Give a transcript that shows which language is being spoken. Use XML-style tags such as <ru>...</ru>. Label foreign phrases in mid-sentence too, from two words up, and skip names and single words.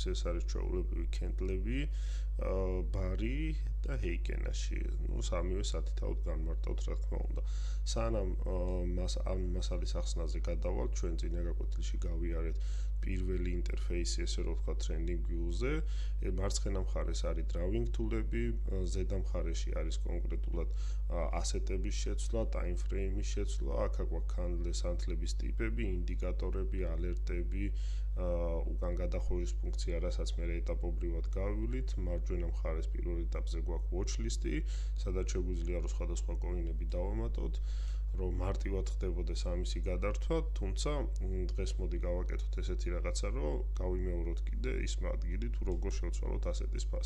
<ka>ეს არის ჩვეულებრივი კენდლები, ბარი და ჰეიკენაში. სამივე სათითაოდ განმარტავთ, რა თქმა უნდა. სანამ ამ მასალის ახსნაზე გადავალთ, ჩვენ წინა გაკვეთილში გავიარეთ პირველი ინტერფეისი, ესე რომ ვთქვა Trending Views-ზე. მარცხენა მხარეს არის</ka> <en>drawing tool-</en> <ka>ები, ზედა მხარეში არის კონკრეტულად ასეტების შეცვლა,</ka> <en>time frame-</en> <ka>ის შეცვლა, აქ გვაქვს candle-ს ანთლების ტიპები, ინდიკატორები, ალერტები, უკან გადახვევის ფუნქცია, რასაც მე ეტაპობრივად გავივლით. მარჯვენა მხარეს პირველ ეტაპზე გვაქვს</ka> <en>watch list-</en> <ka>ი, სადაც შეგვიძლია რომ სხვადასხვა კოინები დავამატოთ, რომ მარტივად ხდებოდეს ამისი გადართვა, თუმცა დღეს მოდი გავაკეთოთ ესეთი რაღაცა, რომ გავიმეოროთ კიდე ის ადგილი, თუ როგორ შევცვალოთ ასეთის ფასი.</ka>